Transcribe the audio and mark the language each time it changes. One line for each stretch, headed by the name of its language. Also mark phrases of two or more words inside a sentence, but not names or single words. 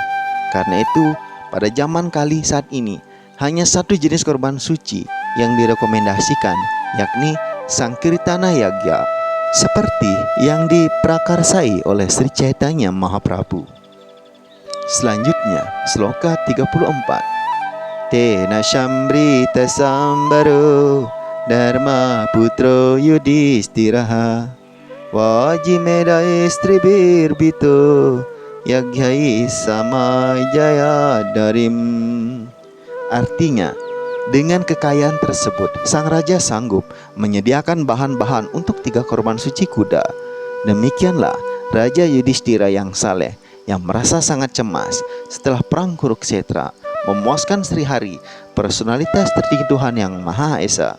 Indonesian: Karena itu, pada zaman kali saat ini, hanya satu jenis korban suci yang direkomendasikan, yakni Sankirtana Yagya, seperti yang diprakarsai oleh Sri Chaitanya Mahaprabhu. Selanjutnya, sloka 34.
Sanskrit: तेन सम्भृत सम्भारो धर्म पुत्रो युधिष्ठिरः वाजिमेध इस्त्रिभिर्भीतो यज्ञैः समयज दरिम्.
Indonesian: Artinya, dengan kekayaan tersebut, sang raja sanggup menyediakan bahan-bahan untuk 3 korban suci kuda. Demikianlah Raja Yudhishthira yang saleh, yang merasa sangat cemas setelah perang Kurukshetra, memuaskan Sri Hari, personalitas tertinggi Tuhan yang Maha Esa.